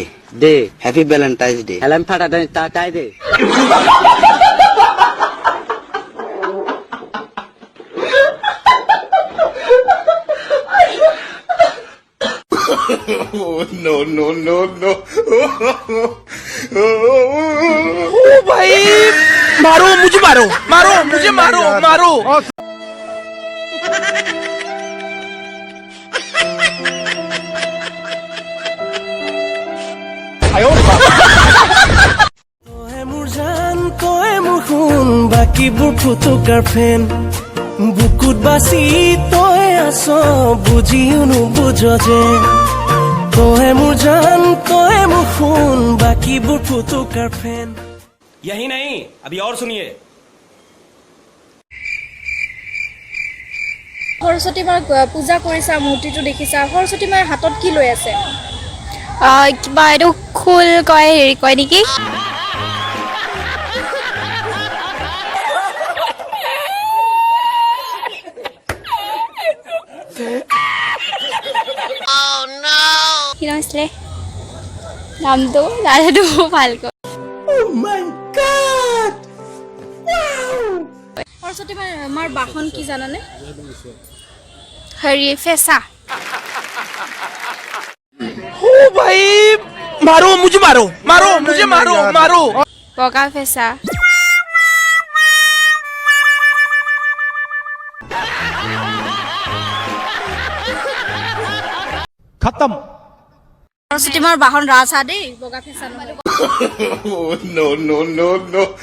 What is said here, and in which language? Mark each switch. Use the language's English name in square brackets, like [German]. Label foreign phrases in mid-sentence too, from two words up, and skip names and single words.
[English] Happy Valentine's Day Happy Valentine's Day Oh, no. [Hindi] ओ भाई मारो मुझे मारो [Assamese] বাকিবোৰ ফুটুকাৰ ফেন বুকুত বাছি তই আছ বুজিও নুবুঝ যে তই মোৰ জান তই মোৰ খুন বাকিবোৰ ফুটুকাৰ ফেন [Hindi] यही नहीं अभी और सुनिए [Assamese] সৰস্বতী মাক পূজা কৰিছা মূৰ্তিটো দেখিছা সৰস্বতী মাৰ হাতত কি লৈ আছে কিবা এইটো খোল কয় হেৰি কয় নেকি কি নাম আছিলে নামটো নাজানো ভালকৈ সৰস্বতী মাৰ বাহন কি জানানে হেৰি ফেঁচা [Hindi] ओ भाई मारो मुझे मारो [Assamese] বগা ফেঁচা [Hindi] खत्म [Assamese] সৰস্বতী মাৰ বাহন ৰাজা দেই বগা ফেঁচা নহয় [English] Oh, no.